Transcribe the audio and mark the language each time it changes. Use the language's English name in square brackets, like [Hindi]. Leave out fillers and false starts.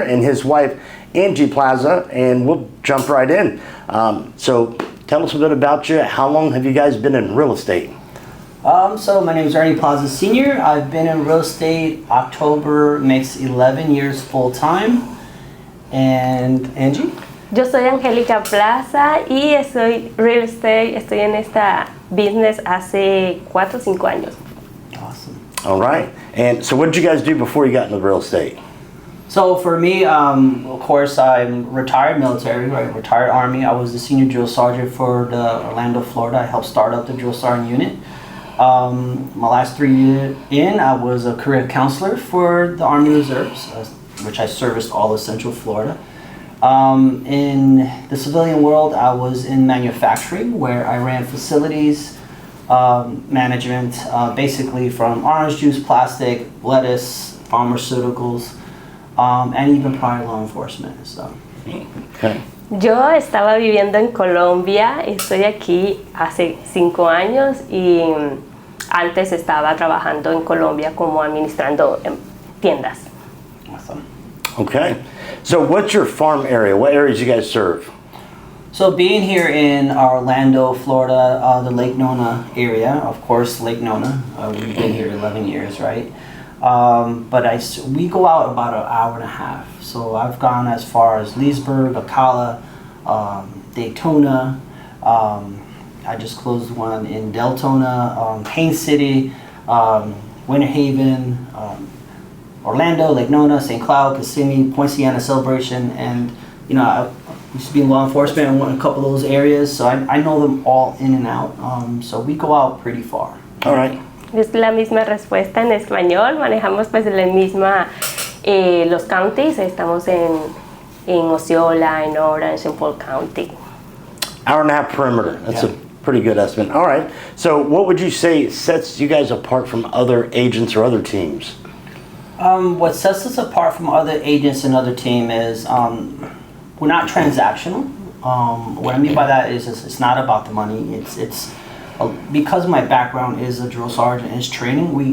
[English] and his wife Angie Plaza, and we'll jump right in. So tell us a bit about you. How long have you guys been in real estate? So my name is Ernie Plaza Sr. I've been in real estate. October makes 11 years full time. And Angie? [Spanish] Yo soy Angélica Plaza y estoy en esta business hace 4 o 5 años. [English] Awesome. All right. And so what did you guys do before you got into real estate? So for me, of course, I'm retired military, right? Retired Army. I was the senior drill sergeant for the Orlando, Florida. I helped start up the drill sergeant unit. My last 3 years in, I was a career counselor for the Army Reserves, which I serviced all of Central Florida. In the civilian world, I was in manufacturing, where I ran facilities, management, basically from orange juice, plastic, lettuce, pharmaceuticals, and even prior law enforcement. So. Okay. [Spanish] Yo estaba viviendo en Colombia, estoy aquí hace 5 años y antes estaba trabajando en Colombia como administrando tiendas. [English] Awesome. Okay. So what's your farm area? What areas you guys serve? So being here in Orlando, Florida, the Lake Nona area, of course, Lake Nona, we've been here 11 years, right? But we go out about an hour and a half. So I've gone as far as Leesburg, Ocala, Daytona. I just closed one in Deltona, Haines City, Winter Haven, Orlando, Lake Nona, St. Cloud, Kissimmee, Point Siena, Celebration, and I used to be in law enforcement and went in a couple of those areas, so I know them all in and out. So we go out pretty far. All right. [Spanish] Es la misma respuesta en español, manejamos pues la misma, los counties, estamos en Osceola, en Orange, en Polk County. [English] Hour and a half perimeter. That's Yeah. a pretty good estimate. All right. So what would you say sets you guys apart from other agents or other teams? What sets us apart from other agents and other team is we're not transactional. What I mean by that is it's not about the money. It's because my background is a drill sergeant and is training.